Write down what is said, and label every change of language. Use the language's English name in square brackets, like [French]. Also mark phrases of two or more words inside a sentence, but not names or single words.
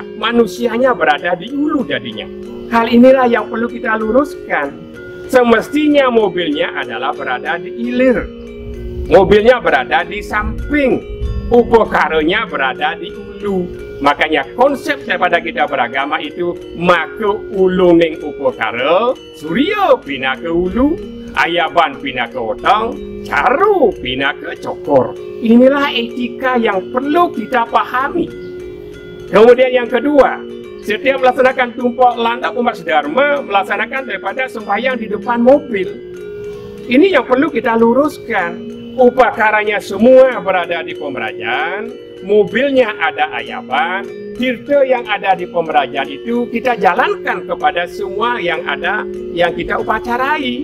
[Indonesian] Manusianya berada di ulu jadinya. Hal inilah yang perlu kita luruskan. Semestinya mobilnya adalah berada di hilir. Mobilnya berada di samping. Upakaranya berada di ulu. Makanya konsep daripada kita beragama itu maka [Balinese] uluning upakara, surya pina ke ulu. ayaban pina ke otong, caru pina ke cokor. [Indonesian] Inilah etika yang perlu kita pahami. Kemudian yang kedua, setiap melaksanakan tumpok landap umat sedharma melaksanakan daripada sembahyang di depan mobil. Ini yang perlu kita luruskan. Upakaranya semua berada di pemerajan, mobilnya ada ayaban, tirta yang ada di pemerajan itu kita jalankan kepada semua yang ada yang kita upacarai.